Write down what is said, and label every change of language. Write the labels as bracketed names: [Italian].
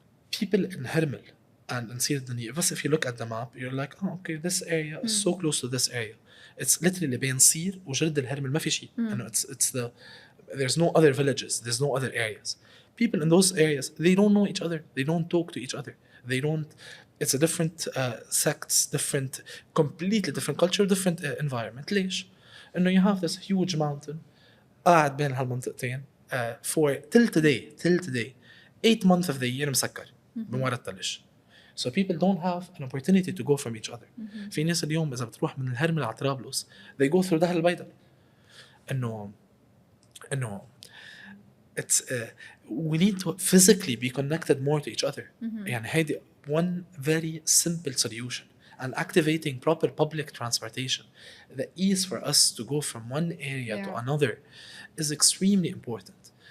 [English] People in Hermel and in Sir Dani, if you look at the map, you're like, oh, okay, this area is so close to this area. It's literally [Arabic] بين سير وجرد الهرمل ما في شيء. [English] It's the there's no other villages, there's no other areas. People in those areas, they don't know each other, they don't talk to each other, they don't. It's a different sects, different, completely different culture, different environment. [Arabic] ليش؟ إنه [English] you have this huge mountain [Arabic] قاعد بين هالمنطقتين [English] for till today 8 months of the year [Arabic] مسكر بموارد الثلج. [English] So people don't have an opportunity to go from each other. [Arabic] في ناس اليوم إذا بتروح من الهرمل على طرابلس [English] they go through [Arabic] دهر البيضاء. إنه [English] it's we need to physically be connected more to each other. [Arabic] يعني هيدي [English] one very simple solution. And activating proper public transportation, the ease for us to go from one area to another is extremely important.